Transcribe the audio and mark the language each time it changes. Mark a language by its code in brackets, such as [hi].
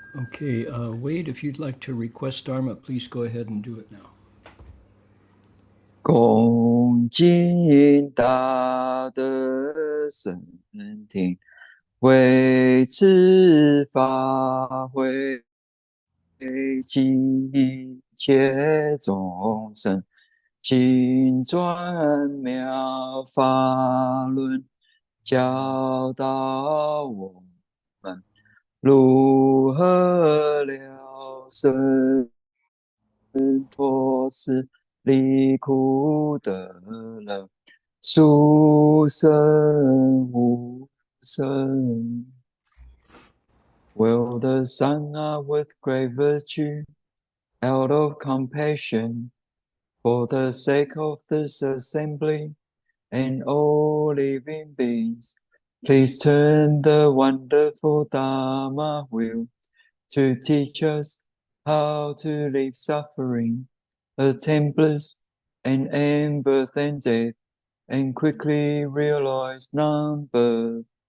[en] Okay, Wade, if you'd like to request Dharma, please go ahead and do it now. [zh] 恭敬大德圣听，为此法会济一切众生，请转妙法轮，教导我们如何了生脱死离苦得乐，殊胜无生。 [en] Will the Sangha with great virtue, out of compassion, for the sake of this assembly and all living beings, please turn the wonderful Dharma wheel to teach us how to leave suffering, attain bliss, and end birth and death, and quickly realize non-birth.